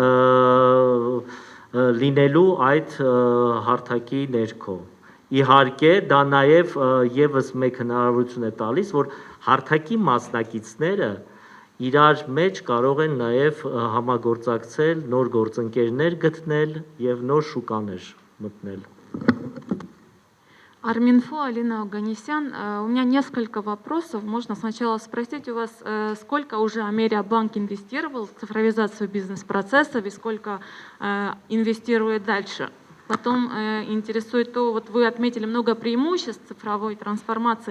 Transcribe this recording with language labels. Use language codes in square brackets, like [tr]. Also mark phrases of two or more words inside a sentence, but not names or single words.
[hy] լինելու այդ հարթակի ներքո։ Իհարկե, դա նաև եւս մեկ հնարավորություն է տալիս, որ հարթակի մասնակիցները իրար մեջ կարող են նաև համագործակցել, նոր գործընկերներ գտնել եւ նոր շուկաներ մտնել։ [ru] Арминфо, Алина Оганесян. У меня несколько вопросов. Можно сначала спросить у вас, сколько уже Америабанк инвестировал в цифровизацию бизнес-процессов и сколько инвестирует дальше? Потом интересует то, вот вы отметили много преимуществ цифровой трансформации.